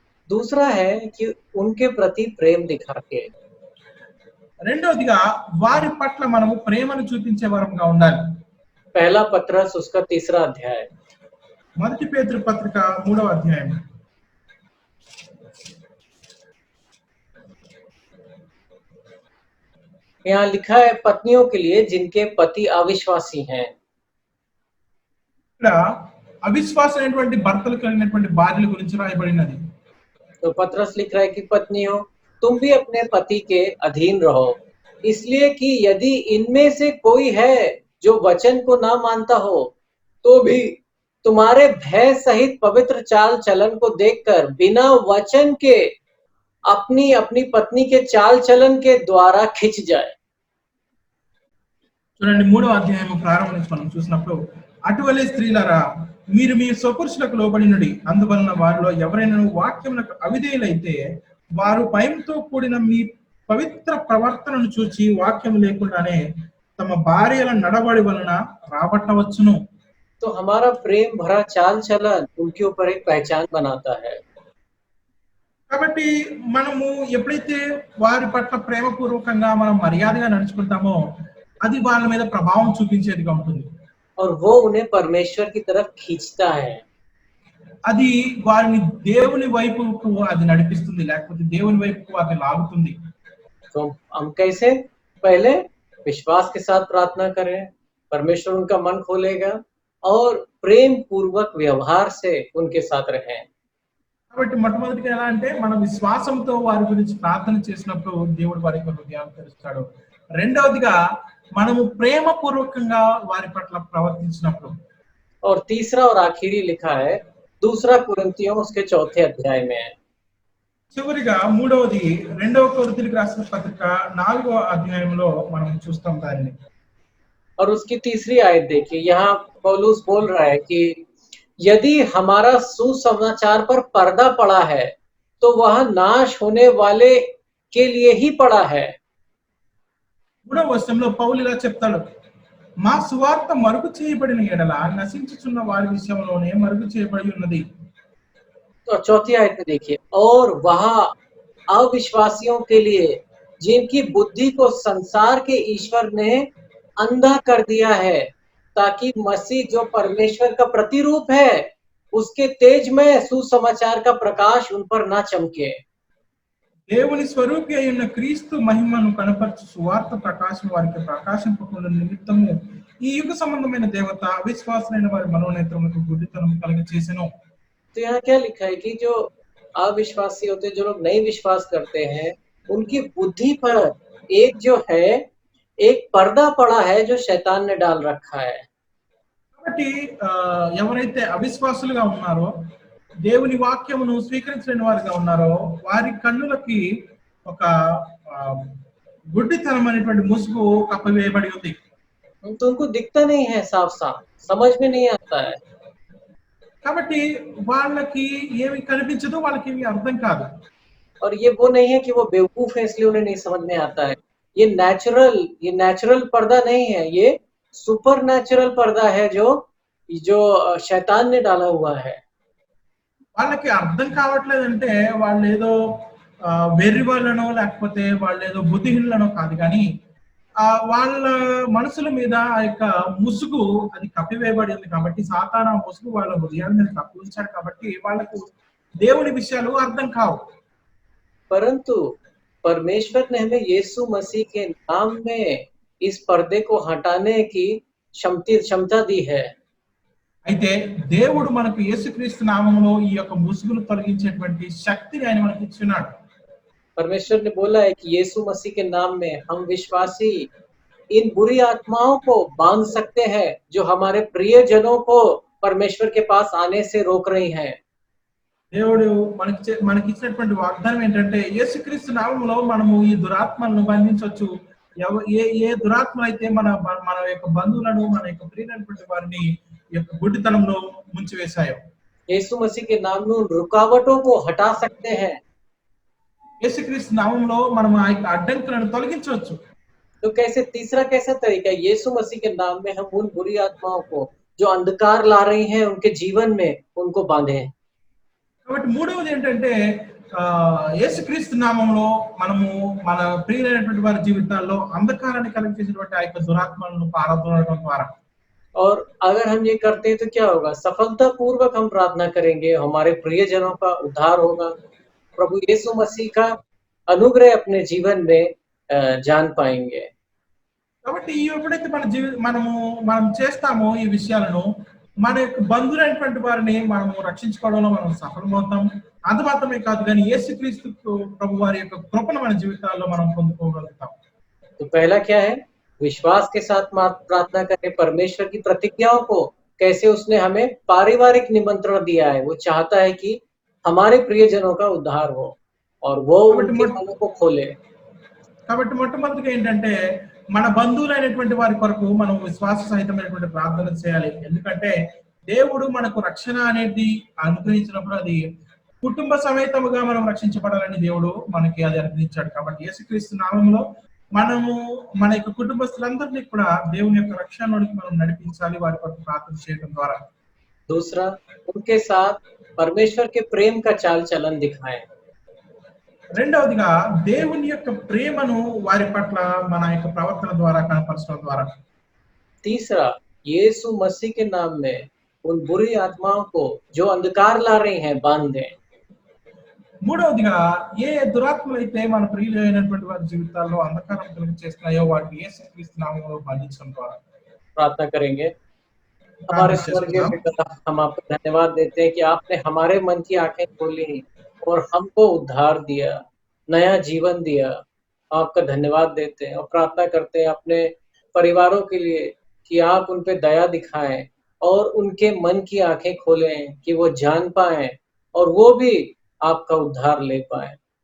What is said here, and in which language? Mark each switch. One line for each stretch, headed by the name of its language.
Hindi: दूसरा है कि उनके प्रति प्रेम दिखा के,
Telugu: రెండవదిగా వారి పట్ల మనము ప్రేమను చూపించే వరంగా ఉండాలి.
Hindi: पहला पत्रस उसका 3रा अध्याय,
Telugu: మొదటి పేతురు పత్రిక 3వ అధ్యాయం.
Hindi: यहाँ लिखा है पत्नियों के लिए जिनके पति अविश्वासी हैं।
Telugu: ఇక్కడ అవిశ్వాసమైనటువంటి భర్తలు కలిగినటువంటి భార్యల గురించి రాయబడినది.
Hindi: तो पत्रस लिख रहा है कि पत्नियों तुम भी अपने पति के अधीन रहो, इसलिए कि यदि इनमें से कोई है जो वचन को ना मानता हो, तो भी तुम्हारे भय सहित पवित्र चाल चलन को देखकर बिना वचन के अपनी अपनी पत्नी के चाल चलन के द्वारा खिंच जाए।
Telugu: చూడండి 3వ అధ్యాయం ప్రారంభం నుంచి మనం చూసినప్పుడు, అటువలే స్త్రీలారా మీరు మీ స్వపురుషులకు లోబడినడి, అందువలన వారిలో ఎవరైనా వాక్యములకు అవిధేయులైతే వారు భయంతో కూడిన మీ పవిత్ర ప్రవర్తనను చూచి వాక్యం లేకుండానే తమ భార్యల నడవడి వలన రాబట్టవచ్చును.
Hindi: तो हमारा प्रेम भरा चाल चलन उनके ऊपर एक पहचान बनाता है।
Telugu: కాబట్టి మనము ఎప్పుడైతే వారి పట్ల ప్రేమపూర్వకంగా మనం మర్యాదగా నడుచుకుంటామో అది వాళ్ళ మీద ప్రభావం చూపించేదిగా ఉంటుంది.
Hindi: और वो उन्हें परमेश्वर की तरफ खींचता है।
Telugu: అది వారిని దేవుని వైపుకు అది నడిపిస్తుంది, లేకపోతే దేవుని వైపుకు అది లాగుతుంది.
Hindi: तो हम कैसे? पहले विश्वास के साथ प्रार्थना करें, परमेश्वर उनका मन खोलेगा और प्रेम पूर्वक व्यवहार से उनके साथ रहें।
Telugu: కాబట్టి మొట్టమొదటిగా ఎలా అంటే మన విశ్వాసంతో వారి గురించి ప్రార్థన చేసినప్పుడు దేవుడు వారి హృదయాన్ని తెరుస్తాడు. రెండవదిగా మనము ప్రేమపూర్వకంగా వారి పట్ల ప్రవర్తించినప్పుడు.
Hindi: और तीसरा और आखिरी लिखा है 2 कुरिन्थियों उसके 4थे अध्याय में है।
Telugu: చివరిగా మూడవది 2వ కొరింథీయులకు రాసిన పత్రిక 4వ అధ్యాయంలో మనం చూస్తాం దాన్ని.
Hindi: और उसकी तीसरी आयत देखिए, यहाँ पौलुस बोल रहा है कि यदि हमारा सुसमाचार पर पर्दा पड़ा है तो वह नाश होने वाले के लिए ही पड़ा है।
Telugu: 3వ వచనంలో పౌలు ఇలా చెప్తాడు, మా సువార్త మరుగు చేయబడిన ఎడల నశించుచున్న వారి విషయంలోనే మరుగు చేయబడి ఉన్నది.
Hindi: तो 4थी आयत में देखिए, और वह अविश्वासियों के लिए जिनकी बुद्धि को संसार के ईश्वर ने अंधा कर दिया है, ताकि मसीह जो परमेश्वर का प्रतिरूप है उसके तेज में सुसमाचार का प्रकाश उन पर ना चमके।
Telugu: దేవుని స్వరూపి అయిన క్రీస్తు మహిమను కనపరచు సువార్త ప్రకాశం వారికి ప్రకాశింపకుండా నిమిత్తము ఈ యుగ సంబంధమైన దేవత అవిశ్వాసులైన వారి మనోనేత్రములకు గుడ్డితనం కలిగి చేసెను.
Hindi: तो यहाँ क्या लिखा है कि जो अविश्वासी होते हैं, जो लोग नहीं विश्वास करते हैं, उनकी बुद्धि पर एक जो है, एक पर्दा पड़ा है जो शैतान ने डाल रखा है।
Telugu: కాబట్టి ఎవరైతే అవిశ్వాసులుగా ఉన్నారో దేవుని వాక్యమును స్వీకరించలేని వారిగా ఉన్నారో వారి కన్నులకి ఒక ఆ, గుడ్డితనం అనేటువంటి ముసుగు కప్పవేయబడి ఉంది.
Hindi: तो उनको दिखता नहीं है साफ-साफ, समझ में नहीं आता है।
Telugu: కాబట్టి వాళ్ళకి ఏమి కనిపించదు, వాళ్ళకి ఏమి అర్థం కాదు.
Hindi: और ये वो नहीं है कि वो बेवकूफ है इसलिए उन्हें नहीं समझ में आता है। ये
English: natural
Hindi: पर्दा नहीं है, ये
English: super natural
Hindi: पर्दा है जो जो शैतान ने डाला हुआ है।
Telugu: వాళ్ళకి అర్థం కావట్లేదంటే వాళ్ళు ఏదో వెర్రి వాళ్ళనో లేకపోతే వాళ్ళు ఏదో బుద్ధిహీనులనో కాదు, కానీ వాళ్ళ మనసుల మీద ఆ యొక్క ముసుగు అది కప్పివేయబడి ఉంది కాబట్టి సాతాను ఆ ముసుగు వాళ్ళ హృదయాల మీద కప్పి ఉంచాడు కాబట్టి వాళ్ళకు దేవుని విషయాలు అర్థం కావు.
Hindi: परंतु परमेश्वर ने हमें यीशु मसीह के नाम में इस पर्दे को हटाने की क्षमता दी है।
Telugu: అయితే దేవుడు మనకు యేసుక్రీస్తు నామములో ఈ యొక్క ముసుగును తొలగించేటువంటి శక్తిని ఆయన మనకి ఇచ్చున్నాడు.
Hindi: परमेश्वर ने बोला है कि यीशु मसीह के नाम में हम विश्वासी इन बुरी आत्माओं को बांध सकते हैं जो हमारे प्रियजनों को परमेश्वर के पास आने से रोक रही हैं।
Telugu: దేవుడు మనకి ఇచ్చినటువంటి వాగ్దానం ఏంటంటే యేసుక్రీస్తు నామములో మనము ఈ దురాత్మలను బంధించవచ్చు. ఏ దురాత్మ అయితే మన మన యొక్క బంధువులను మన యొక్క ప్రియమైనటువంటి వారిని ఈ యొక్క గుడ్డితనంలో ముంచివేశాయో,
Hindi: यीशु मसीह के नाम में उन रुकावटों को हटा सकते हैं।
Telugu: యేసుక్రీస్తు నామములో మనం ఆ యొక్క అడ్డంకులను తొలగించవచ్చు.
Hindi: तो कैसा तरीका है? यीशु मसीह के नाम में हम उन बुरी आत्माओं को जो अंधकार ला रही हैं उनके जीवन में उनको बांधे।
Telugu: కాబట్టి మూడవది ఏంటంటే యేసుక్రీస్తు నామములో మనము మన ప్రియమైనటువంటి వారి జీవితాల్లో అంధకారాన్ని కలిగించేటువంటి ఆ యొక్క దురాత్మలను పారద్రోలడం ద్వారా,
Hindi: और अगर हम ये करते हैं तो क्या होगा? सफलता पूर्वक हम प्रार्थना करेंगे, हमारे प्रियजनों का उद्धार होगा, प्रभु यीशु मसीह का अनुग्रह अपने जीवन में जान पाएंगे।
Telugu: కాబట్టి ఎప్పుడైతే మనం చేస్తామో ఈ విషయాలను మన యొక్క బంధువులైనటువంటి వారిని మనము రక్షించుకోవడంలో మనం సఫలమవుతాం. అంత మాత్రమే కాదు, కానీ యేసుక్రీస్తు ప్రభు వారి యొక్క కృపను మన జీవితాల్లో మనం పొందుకోగలుగుతాం.
Hindi: तो पहला क्या है? विश्वास के साथ प्रार्थना करें। परमेश्वर की प्रतिज्ञाओं को कैसे उसने हमें पारिवारिक निमंत्रण दिया है, वो चाहता है कि हमारे प्रियजनों का उद्धार हो और वो उनके मनों को खोले।
Telugu: కాబట్టి మొట్టమొదటిగా ఏంటంటే మన బంధువులైనటువంటి వారి కొరకు మనం విశ్వాస సహితమైనటువంటి ప్రార్థన చేయాలి. ఎందుకంటే దేవుడు మనకు రక్షణ అనేది అనుగ్రహించినప్పుడు అది కుటుంబ సమేతముగా మనం రక్షించబడాలని దేవుడు మనకి అది అనుగ్రహించాడు. కాబట్టి యేసుక్రీస్తు నామములో మనము మన యొక్క కుటుంబస్తులందరినీ కూడా దేవుని యొక్క రక్షణలోనికి మనం నడిపించాలి వారి కొరకు ప్రార్థన చేయడం ద్వారా.
Hindi: दूसरा, उनके साथ परमेश्वर के प्रेम का चाल चलन दिखाएं।
Telugu: రెండవదిగా దేవుని యొక్క ప్రేమను వారి పట్ల మన యొక్క ప్రవర్తన ద్వారా కనపరచడం ద్వారా.
Hindi: तीसरा, यीशु मसीह के नाम में उन बुरी आत्माओं को जो अंधकार ला रही हैं बांध दें।
Telugu: మూడవదిగా ఏ దురాత్మలు అయితే మన ప్రియులైనటువంటి వారి జీవితాల్లో అంధకారం కలిగించేస్తున్నాయో వాటిని యేసుక్రీస్తు నామములో బంధించడం ద్వారా
Hindi: प्रार्थना करेंगे। हमारे स्वर्गीय पिता, हम आपको धन्यवाद देते हैं कि आपने हमारे मन की आंखें खोली और हमको उद्धार दिया, नया जीवन दिया। आपका धन्यवाद देते हैं और प्रार्थना करते हैं अपने परिवारों के लिए कि आप उन पे दया दिखाएं और उनके मन की आंखें खोलें कि वो जान पाएं और वो भी आपका उद्धार ले पाएं।